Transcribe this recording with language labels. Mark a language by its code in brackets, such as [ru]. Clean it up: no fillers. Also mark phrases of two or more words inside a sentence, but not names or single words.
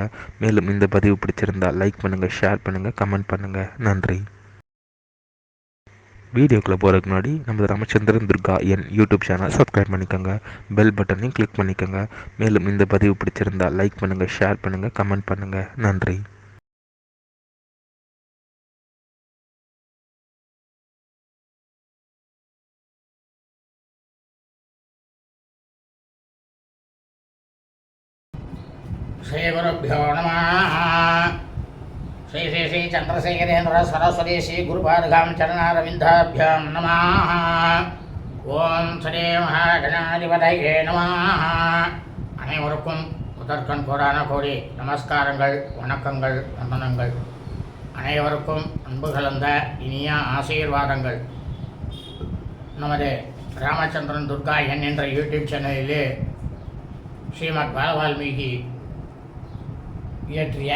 [ta] மேலும் இந்த பதிவு பிடிச்சிருந்தால் லைக் பண்ணுங்கள், ஷேர் பண்ணுங்கள், கமெண்ட் பண்ணுங்கள். நன்றி. வீடியோக்குள்ளே போகிறதுக்கு முன்னாடி நம்ம ராமச்சந்திரன் துர்கா என் [en] YouTube channel subscribe [ta] பண்ணிக்கோங்க, பெல் பட்டனையும் கிளிக் பண்ணிக்கோங்க. மேலும் இந்த பதிவு பிடிச்சிருந்தால் லைக் பண்ணுங்கள், ஷேர் பண்ணுங்கள், கமெண்ட் பண்ணுங்கள். நன்றி. [sa] श्रीगुरुभ्यो नमः। श्री श्री श्री चंद्रशेखरेन्द्र सरस्वती श्री गुरुपादगां चरणारविन्दाभ्यां नमः। ओम श्री महागणाधिपतये नमः। [ta] அனைவருக்கும் முதற்கண் கோடான கோடி நமஸ்காரங்கள், வணக்கங்கள், வந்தனங்கள். அனைவருக்கும் அன்பு கலந்த இனிய ஆசீர்வாதங்கள். நமது ராமச்சந்திரன் துர்கா என் என்ற யூடியூப் சேனலிலே ஸ்ரீமத் பாலவால்மீகி இயற்றிய